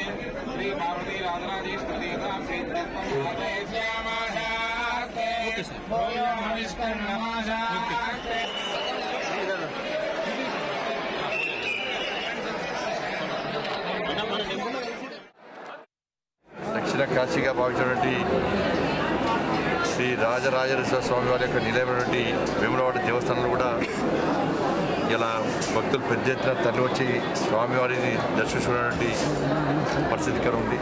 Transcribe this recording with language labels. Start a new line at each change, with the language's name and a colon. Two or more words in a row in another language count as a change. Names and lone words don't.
Sanskrit: श्री पार्वती राजराजेश्वरी देवता प्रीत्यर्थम आदयस्यामः भूयो विष्णुं नमः।
Telugu: దక్షిణ కాశీగా భావించినటువంటి శ్రీ రాజరాజేశ్వర స్వామి వారి యొక్క నిలయమైనటువంటి వేములవాడ దేవస్థానంలో కూడా ఇలా భక్తులు పెద్ద ఎత్తున తరలి వచ్చి స్వామివారిని దర్శించుకున్నటువంటి పరిస్థితికర ఉంది.